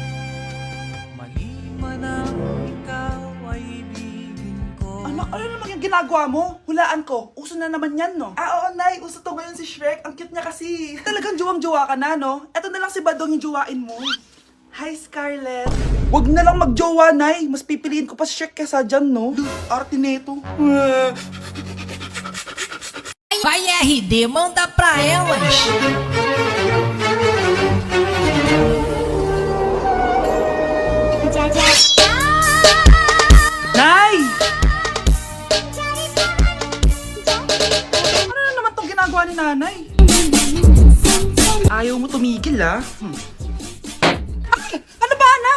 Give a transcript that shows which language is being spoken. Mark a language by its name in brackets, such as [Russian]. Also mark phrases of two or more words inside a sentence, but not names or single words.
[Filipino] Anak, ano naman yung ginagawa mo? Hulaan ko. Uso na naman yan, no? Oo, Nay. Uso to ngayon si Shrek. Ang cute niya kasi. Talagang juwang-juwa ka na, no? Eto na lang si Badong yung juwain mo. Hi, Scarlett. Wag na lang magjowa, Nay. Mas pipiliin ko pa si Shrek kesa dyan, no? Arte neto. [Portuguese] Vai RD, manda pra elas. [Filipino] Nay! Ano na naman tong ginagawa ni Nanay? Ayaw mo tumigil, ah. Ay, ano ba, anak?